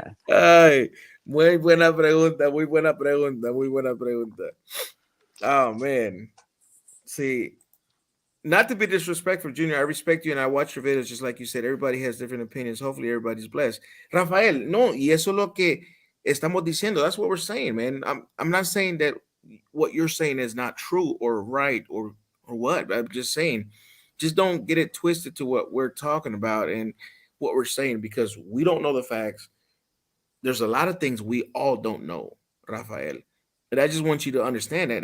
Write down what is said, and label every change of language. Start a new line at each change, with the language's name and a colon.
Spanish: Ay, muy buena pregunta, muy buena pregunta, muy buena pregunta.
English: Oh, man. See, not to be disrespectful, Junior, I respect you and I watch your videos just like you said. Everybody has different opinions. Hopefully everybody's blessed.
Spanish: Rafael, no, y eso es lo que estamos diciendo.
English: That's what we're saying, man. I'm not saying that what you're saying is not true or right or what. I'm just saying, just don't get it twisted to what we're talking about and what we're saying because we don't know the facts. There's a lot of things we all don't know, Rafael. And I just want you to understand that.